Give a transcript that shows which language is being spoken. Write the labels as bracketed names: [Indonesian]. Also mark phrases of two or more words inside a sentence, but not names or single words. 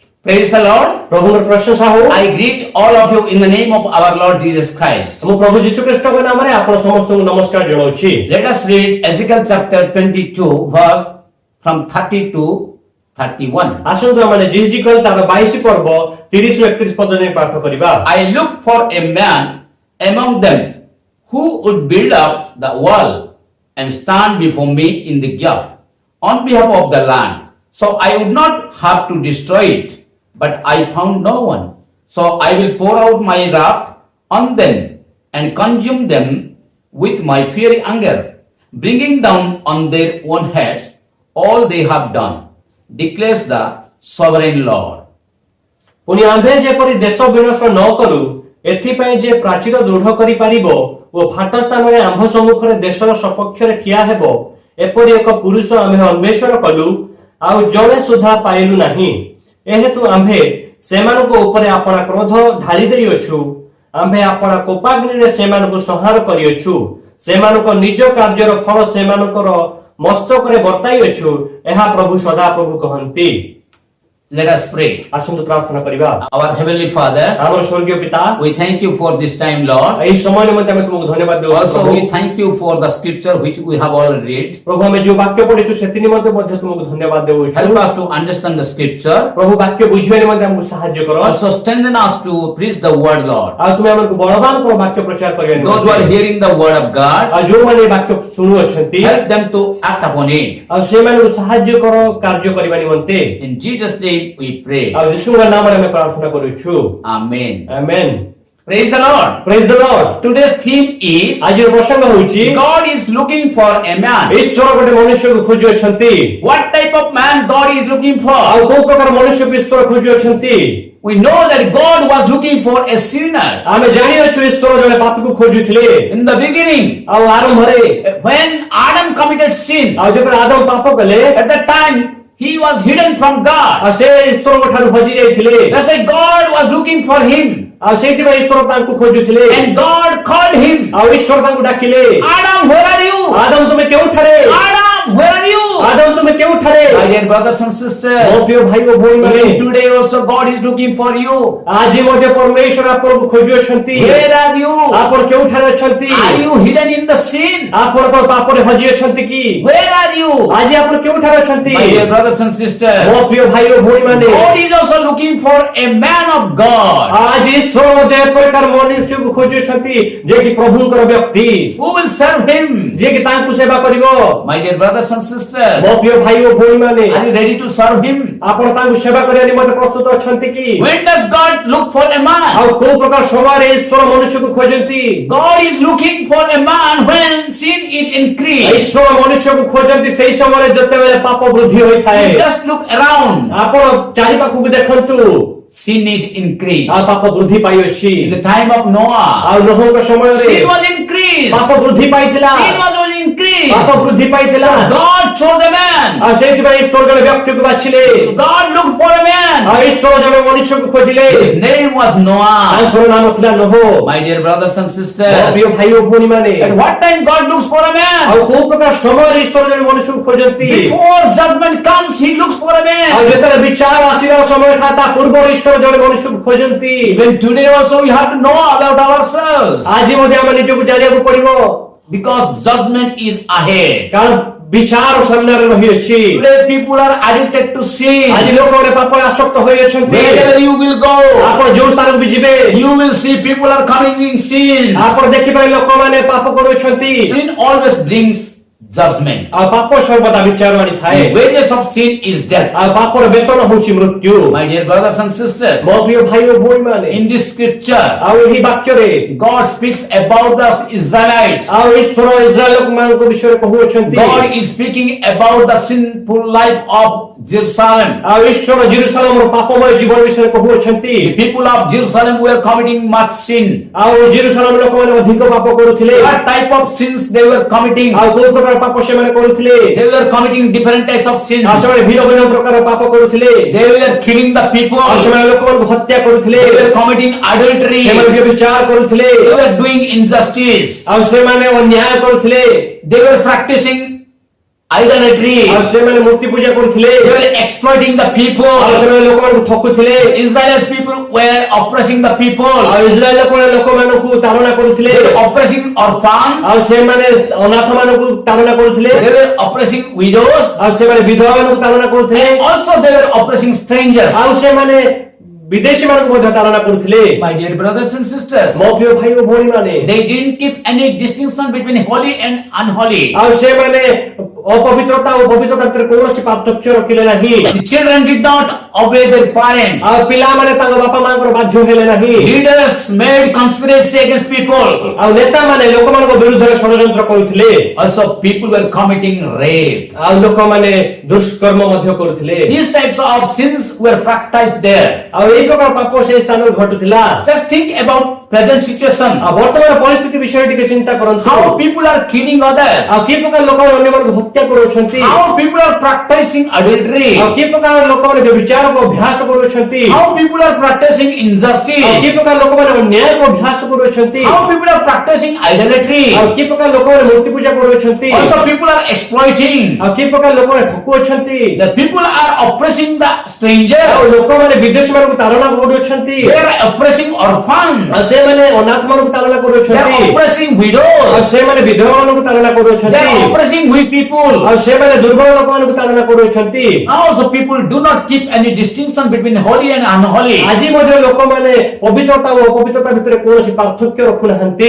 [English] Praise the Lord. [Odia] ପ୍ରଭୁଙ୍କର ପ୍ରଶଂସା ହୋ। [English] I greet all of you in the name of our Lord Jesus Christ. [Odia] ମୁଁ ପ୍ରଭୁ ଯୀଶୁ ଖ୍ରୀଷ୍ଟଙ୍କ ନାମରେ ଆପଣ ସମସ୍ତଙ୍କୁ ନମସ୍କାର ଜଣାଉଛି। [English] Let us read Ezekiel chapter 22 verse from 30 to 31. [Odia] ଆସନ୍ତୁ ଆମେ ଜିହିଜିକେଲ ତାର 22 ପର୍ବ 30 ରୁ 31 ପଦ ଯାଏଁ ପାଠ କରିବା। [English] I looked for a man among them who would build up the wall and stand before me in the gap on behalf of the land, so I would not have to destroy it. But I found no one. So I will pour out my wrath on them and consume them with my fiery anger, bringing down on their own heads all they have done, declares the sovereign Lord. [Odia] ପୁଣି ଆମ୍ଭେ ଯେପରି ଦେଶ ବିନାଶ ନ କରୁ ଏଥିପାଇଁ ଯେ ପ୍ରାଚୀର ଦୃଢ କରିପାରିବ ଓ ଫାଟ ସ୍ଥାନରେ ଆମ୍ଭ ସମ୍ମୁଖରେ ଦେଶର ସପକ୍ଷରେ ଠିଆ ହେବ ଏପରି ଏକ ପୁରୁଷ ଆମ୍ଭେ ଅନ୍ୱେଷଣ କଲୁ ଆଉ ଜଣେ ସୁଦ୍ଧା ପାଇଲୁ ନାହିଁ। ଏହେତୁ ଆମ୍ଭେ ସେମାନଙ୍କ ଉପରେ ଆପଣା କ୍ରୋଧ ଢାଳି ଦେଇଅଛୁ, ଆମ୍ଭେ ଆପଣା କୋପାଗ୍ନିରେ ସେମାନଙ୍କୁ ସଂହାର କରିଅଛୁ, ସେମାନଙ୍କ ନିଜ କାର୍ଯ୍ୟର ଫଳ ସେମାନଙ୍କର ମସ୍ତକରେ ବର୍ତ୍ତାଇଅଛୁ, ଏହା ପ୍ରଭୁ ସଦାପ୍ରଭୁ କହନ୍ତି। [English] Let us pray. [Odia] ଆସନ୍ତୁ ପ୍ରାର୍ଥନା କରିବା। [English] Our Heavenly Father, [Odia] ଆମର ସ୍ୱର୍ଗୀୟ ପିତା, [English] we thank you for this time, Lord. [Odia] ଏହି ସମୟ ନିମନ୍ତେ ଆମେ ତୁମକୁ ଧନ୍ୟବାଦ ଦେଉଛୁ। [English] Also, we thank you for the scripture which we have already read. [Odia] ପ୍ରଭୁ ଆମେ ଯେଉଁ ବାକ୍ୟ ପଢିଛୁ ସେଥି ନିମନ୍ତେ ମଧ୍ୟ ତୁମକୁ ଧନ୍ୟବାଦ ଦେଉଛୁ। [English] Help us to understand the scripture. [Odia] ପ୍ରଭୁ ବାକ୍ୟ ବୁଝିବା ନିମନ୍ତେ ଆମକୁ ସାହାଯ୍ୟ କର। [English] Also, strengthen us to preach the word, Lord. [Odia] ଆଉ ତୁମେ ଆମକୁ ବଳବାନ କର ବାକ୍ୟ ପ୍ରଚାର କରିବା [English] Those who are [Odia] ନିମନ୍ତେ। [English] hearing the word of God, [Odia] ଆଉ ଯେଉଁମାନେ ଏହି ବାକ୍ୟ ଶୁଣୁଅଛନ୍ତି [English] help them to act upon it. [Odia] ଆଉ ସେମାନଙ୍କୁ ସାହାଯ୍ୟ କର କାର୍ଯ୍ୟ କରିବା ନିମନ୍ତେ। [English] In Jesus' name we pray. [Odia] ଆଉ ଯୀଶୁଙ୍କ ନାମରେ ଆମେ ପ୍ରାର୍ଥନା କରୁଛୁ। [English] Amen. [Odia] ଆମେନ୍। [English] Praise the Lord. Praise the Lord. Today's theme is [Odia] ଆଜିର ପ୍ରସଙ୍ଗ ହେଉଛି [English] God is looking for a man. [Odia] ଈଶ୍ୱର ଗୋଟେ ମନୁଷ୍ୟକୁ ଖୋଜୁଅଛନ୍ତି। [English] What type of man God is looking for? [Odia] ଆଉ କୋଉ ପ୍ରକାର ମନୁଷ୍ୟକୁ ଈଶ୍ୱର ଖୋଜୁଅଛନ୍ତି? [English] We know that God was looking for a sinner. [Odia] ଆମେ ଜାଣିଅଛୁ ଈଶ୍ୱର ଜଣେ ପାପୀକୁ ଖୋଜୁଥିଲେ। [English] In the beginning, [Odia] ଆଉ ଆରମ୍ଭରେ [English] when Adam committed sin, [Odia] ଆଉ ଯେତେବେଳେ ଆଦମ ପାପ କଲେ [English] at that time he was hidden from God. [Odia] ଆଉ ସେ ଈଶ୍ୱରଙ୍କ ଠାରୁ ହଜି ଯାଇଥିଲେ। [English] That's why God was looking for him. [Odia] ଆଉ ସେଇଥିପାଇଁ ଈଶ୍ୱର ତାଙ୍କୁ ଖୋଜୁଥିଲେ। [English] And God called him. [Odia] ଆଉ ଈଶ୍ୱର ତାଙ୍କୁ ଡାକିଲେ, [English] Adam, where are you? [Odia] ଆଦମ ତୁମେ କେଉଁଠାରେ? [English] Adam, where are you? [Odia] ଆଦମ ତୁମେ କେଉଁଠାରେ? [English] My dear brothers and [Odia] ମୋ [English] sisters, [Odia] ପ୍ରିୟ ଭାଇ ଓ ଭଉଣୀମାନେ, [English] even today also God is looking for you. [Odia] ଆଜି ମଧ୍ୟ ପରମେଶ୍ୱର ଆପଣଙ୍କୁ ଖୋଜୁଅଛନ୍ତି। [English] Where are you? [Odia] ଆପଣ କେଉଁଠାରେ ଅଛନ୍ତି? [English] Are you hidden in the sin? [Odia] ଆପଣ କଣ ପାପରେ ହଜି ଅଛନ୍ତି କି? [English] Where are you? [Odia] ଆଜି ଆପଣ କେଉଁଠାରେ ଅଛନ୍ତି? [English] My dear brothers and sisters, [Odia] ମୋ ପ୍ରିୟ ଭାଇ ଓ ଭଉଣୀମାନେ, [English] God is also looking for a man of God [Odia] ଆଜି ଈଶ୍ୱର ମଧ୍ୟ ଏକ ପ୍ରକାର ମନୁଷ୍ୟକୁ ଖୋଜୁଅଛନ୍ତି ଯିଏକି ପ୍ରଭୁଙ୍କର ବ୍ୟକ୍ତି, [English] who will serve him. [Odia] ଯିଏକି ତାଙ୍କୁ ସେବା କରିବ। [English] My dear brothers and sisters, [Odia] ମୋ ପ୍ରିୟ ଭାଇ ଓ ଭଉଣୀମାନେ, [English] are you ready to serve him? [Odia] ଆପଣ ତାଙ୍କୁ ସେବା କରିବା ନିମନ୍ତେ ପ୍ରସ୍ତୁତ ଅଛନ୍ତି କି? [English] When does God look for a man? [Odia] ଆଉ କୋଉ ପ୍ରକାର ସମୟରେ ଈଶ୍ୱର ମନୁଷ୍ୟକୁ ଖୋଜନ୍ତି? [English] God is looking for a man when sin is increased. [Odia] ଈଶ୍ୱର ମନୁଷ୍ୟକୁ ଖୋଜନ୍ତି ସେଇ ସମୟରେ ଯେତେବେଳେ ପାପ ବୃଦ୍ଧି ହୋଇଥାଏ। [English] Just look around. [Odia] ଆପଣ ଚାରିପାଖକୁ ଦେଖନ୍ତୁ, [English] Sin is increased. [Odia] ଆଉ ପାପ ବୃଦ୍ଧି ପାଇଅଛି। [English] In the time of Noah, [Odia] ଆଉ ନୋହଙ୍କ ସମୟରେ [English] sin was increased. [Odia] ପାପ ବୃଦ୍ଧି ପାଇଥିଲା। [English] Sin was only increased. [Odia] ପାପ ବୃଦ୍ଧି ପାଇଥିଲା। [English] So God chose a man. [Odia] ଆଉ ସେଇଥିପାଇଁ ଈଶ୍ୱର ଜଣେ ବ୍ୟକ୍ତିକୁ ବାଛିଲେ। [English] God looked for a man. [Odia] ଆଉ ଈଶ୍ୱର ଜଣେ ମନୁଷ୍ୟକୁ ଖୋଜିଲେ। [English] His name was Noah. [Odia] ତାଙ୍କର ନାମ ଥିଲା ନୋହ। [English] My dear brothers and [Odia] ମୋ [English] sisters, [Odia] ପ୍ରିୟ ଭାଇ ଓ ଭଉଣୀମାନେ, [English] at what time God looks for a man? [Odia] ଆଉ କୋଉ ପ୍ରକାର ସମୟରେ ଈଶ୍ୱର ଜଣେ ମନୁଷ୍ୟକୁ ଖୋଜନ୍ତି? [English] Before judgment comes, he looks for a [Odia] ଆଉ [English] man. [Odia] ଯେତେବେଳେ ବିଚାର ଆସିବାର ସମୟ ଥାଏ ତା ପୂର୍ବରୁ ଈଶ୍ୱର ଜଣେ ମନୁଷ୍ୟକୁ ଖୋଜନ୍ତି। [English] Even today also we have to know about ourselves, [Odia] ଆଜି ମଧ୍ୟ ଆମେ ନିଜକୁ ଜାଣିବାକୁ ପଡିବ, [English] because judgment is ahead. [Odia] କାରଣ ବିଚାର ସାମ୍ନାରେ ରହିଅଛି। [English] Today people are addicted to sin. [Odia] ଆଜି ଲୋକମାନେ ପାପରେ ଆସକ୍ତ ହୋଇଅଛନ୍ତି। [English] Wherever you will go, [Odia] ଆପଣ ଯୋଉ ସ୍ଥାନକୁ ବି ଯିବେ [English] you will see people are committing sin. [Odia] ଆପଣ ଦେଖିପାରିବେ ଲୋକମାନେ ପାପ କରୁଅଛନ୍ତି। [English] Sin always brings judgment. [Odia] ଆଉ ପାପ ସର୍ବଦା ବିଚାର ଆଣିଥାଏ। [English] The wages of sin is death. [Odia] ଆଉ ପାପର ବେତନ ହେଉଛି ମୃତ୍ୟୁ। [English] My dear brothers and sisters, [Odia] ମୋ ପ୍ରିୟ ଭାଇ ଓ ଭଉଣୀମାନେ, [English] in this scripture, [Odia] ଆଉ ଏହି ବାକ୍ୟରେ [English] God speaks about the Israelites. [Odia] ଆଉ ଈଶ୍ୱର ଇସ୍ରାଏଲ ଲୋକମାନଙ୍କ ବିଷୟରେ କହୁଅଛନ୍ତି। [English] God is speaking about the sinful life of Jerusalem. [Odia] ଆଉ ଈଶ୍ୱର ଜେରୁସାଲେମର ପାପମୟ ଜୀବନ ବିଷୟରେ କହୁଅଛନ୍ତି। [English] The people of Jerusalem were committing much sin. [Odia] ଆଉ ଜେରୁସାଲେମ ଲୋକମାନେ ଅଧିକ ପାପ କରୁଥିଲେ। [English] What type of sins they were committing? [Odia] ଆଉ କୋଉ ପ୍ରକାର ପାପ ସେମାନେ କରୁଥିଲେ? [English] They were committing different types of sins. [Odia] ଆଉ ସେମାନେ ଭିନ୍ନ ଭିନ୍ନ ପ୍ରକାର ପାପ କରୁଥିଲେ। [English] They were killing the people. [Odia] ଆଉ ସେମାନେ ଲୋକମାନଙ୍କୁ ହତ୍ୟା କରୁଥିଲେ। [English] They were committing adultery. [Odia] ସେମାନେ ବ୍ୟଭିଚାର କରୁଥିଲେ। [English] They were doing injustice. [Odia] ଆଉ ସେମାନେ ଅନ୍ୟାୟ କରୁଥିଲେ। [English] They were practicing idolatry. [Odia] ଆଉ ସେମାନେ ମୂର୍ତ୍ତି ପୂଜା କରୁଥିଲେ [English] They were exploiting the [Odia] ଆଉ [English] people. [Odia] ସେମାନେ ଲୋକମାନଙ୍କୁ ଠକୁଥିଲେ [English] Israel's people were oppressing the people. [Odia] ଆଉ ଇସ୍ରାଏଲ ଲୋକମାନଙ୍କୁ ତାଡ଼ନା କରୁଥିଲେ [English] They were oppressing orphans. [Odia] ଆଉ ସେମାନେ ଅନାଥ ମାନଙ୍କୁ ତାଡ଼ନା କରୁଥିଲେ [English] They were oppressing widows. [Odia] ଆଉ ସେମାନେ ବିଧବା ମାନଙ୍କୁ ତାଡ଼ନା କରୁଥିଲେ [English] And also they were oppressing strangers. [Odia] ଆଉ ସେମାନେ ବିଦେଶୀ ମାନଙ୍କୁ ମଧ୍ୟ ତାଡ଼ନା କରୁଥିଲେ [English] My dear brothers and sisters, [Odia] ମୋ ପ୍ରିୟ ଭାଇ ଓ ଭଉଣୀ ମାନେ [English] they didn't keep any distinction between holy and unholy. [Odia] ଆଉ ସେମାନେ ଅପବିତ୍ରତା ଓ ପବିତ୍ରତା ଭିତରେ କୌଣସି ପାର୍ଥକ୍ୟ ରଖିଲେ ନାହିଁ [English] The children did not obey their parents. [Odia] ଆଉ ପିଲାମାନେ ତାଙ୍କ ବାପା ମାଙ୍କର ବାଧ୍ୟ ହେଲେ ନାହିଁ [English] Leaders made conspiracy against people. [Odia] ଆଉ ନେତାମାନେ ଲୋକମାନଙ୍କ ବିରୁଦ୍ଧରେ ଷଡ଼ଯନ୍ତ୍ର କରୁଥିଲେ [English] Also, people were committing rape. [Odia] ଆଉ ଲୋକମାନେ ଦୁଷ୍କର୍ମ ମଧ୍ୟ କରୁଥିଲେ [English] These types of sins were practiced there. [Odia] ଆଉ ଏଇ ପ୍ରକାର ପାପ ସେହି ସ୍ଥାନରେ ଘଟୁଥିଲା [English] Just think about present situation. [Odia] ଆଉ ବର୍ତ୍ତମାନ ପରିସ୍ଥିତି ବିଷୟରେ ଟିକେ ଚିନ୍ତା କରନ୍ତୁ [English] How people are killing others. [Odia] ଆଉ କି ପ୍ରକାର ଲୋକମାନେ ଅନ୍ୟମାନଙ୍କୁ ହତ୍ୟା କରୁଛନ୍ତି [English] How people are practicing adultery. [Odia] ଆଉ କି ପ୍ରକାର ଲୋକମାନେ ବ୍ୟଭିଚାରକୁ ଅଭ୍ୟାସ କରୁଛନ୍ତି [English] How people are practicing [Odia] ଆଉ କି [English] injustice. [Odia] ପ୍ରକାର ଲୋକମାନେ ଅନ୍ୟାୟକୁ ଅଭ୍ୟାସ କରୁଛନ୍ତି [English] How people are practicing idolatry. [Odia] ଆଉ କି ପ୍ରକାର ଲୋକମାନେ ମୂର୍ତ୍ତି ପୂଜା କରୁଛନ୍ତି [English] Also, people are exploiting. [Odia] ଆଉ କି ପ୍ରକାର ଲୋକମାନେ ଠକୁଅଛନ୍ତି [English] The people are oppressing the [Odia] ଆଉ [English] strangers. [Odia] ଲୋକମାନେ ବିଦେଶୀ ମାନଙ୍କୁ ତାଡ଼ନା କରୁଛନ୍ତି [English] They are oppressing orphans. [Odia] ଆଉ ସେମାନେ ଅନାଥ ମାନଙ୍କୁ ତାଡ଼ନା [English] They [Odia] କରୁଛନ୍ତି [English] are oppressing [Odia] ଆଉ [English] widows. [Odia] ସେମାନେ ବିଧବା ମାନଙ୍କୁ ତାଡ଼ନା [English] They [Odia] କରୁଛନ୍ତି [English] are oppressing weak people. [Odia] ଆଉ ସେମାନେ ଦୁର୍ବଳ ଲୋକମାନଙ୍କୁ ତାଡ଼ନା କରୁଛନ୍ତି [English] Also, people do not keep any distinction between holy and unholy. [Odia] ଆଜି ମଧ୍ୟ ଲୋକମାନେ ପବିତ୍ରତା ଓ ଅପବିତ୍ରତା ଭିତରେ କୌଣସି ପାର୍ଥକ୍ୟ ରଖୁନାହାନ୍ତି